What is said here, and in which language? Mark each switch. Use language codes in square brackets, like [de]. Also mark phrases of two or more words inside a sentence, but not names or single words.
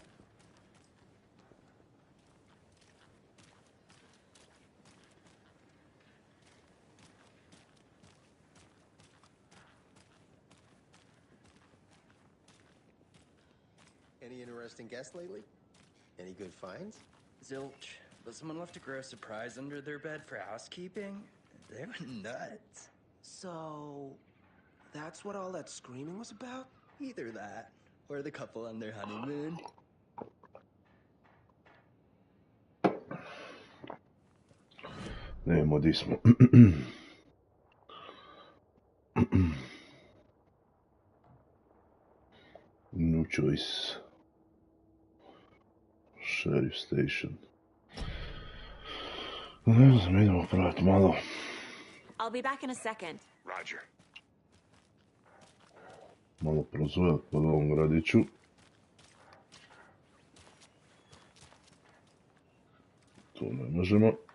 [en] Any interesting guests lately? Any good finds? Zilch, but someone left a gross surprise under their bed for housekeeping? They were nuts. So, that's what all that screaming was about? Either that, or the couple on their honeymoon. [hr] Ne vemo di smo. [en] New choice. Sheriff station. [hr] Ne znam, idemo praviti malo. [en] I'll be back in a second. Roger. [hr] Malo prozujat po ovom gradiću. Tu ne možemo.